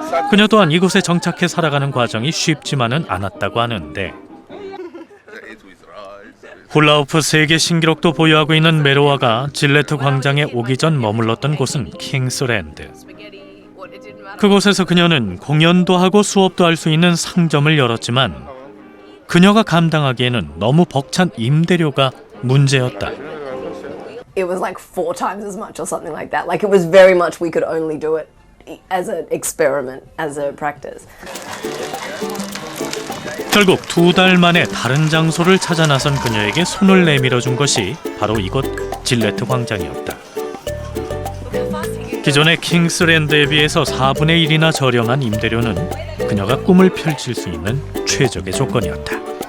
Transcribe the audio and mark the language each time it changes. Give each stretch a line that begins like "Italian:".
Korean: 그녀 또한 이곳에 정착해 살아가는 과정이 쉽지만은 않았다고 하는데 훌라후프 세계 신기록도 보유하고 있는 메로아가 질레트 광장에 오기 전 머물렀던 곳은 킹스랜드. 그곳에서 그녀는 공연도 하고 수업도 할 수 있는 상점을 열었지만 그녀가 감당하기에는 너무 벅찬 임대료가 문제였다.
English: It was like 4 times as much or something like that. Like it was very much we could only do it as an experiment, as a practice.
Korean: 결국 2달 만에 다른 장소를 찾아 나선 그녀에게 손을 내밀어 준 것이 바로 이곳 질레트 광장이었다. 기존의 킹스랜드에 비해서 4분의 1이나 저렴한 임대료는 그녀가 꿈을 펼칠 수 있는 최적의 조건이었다.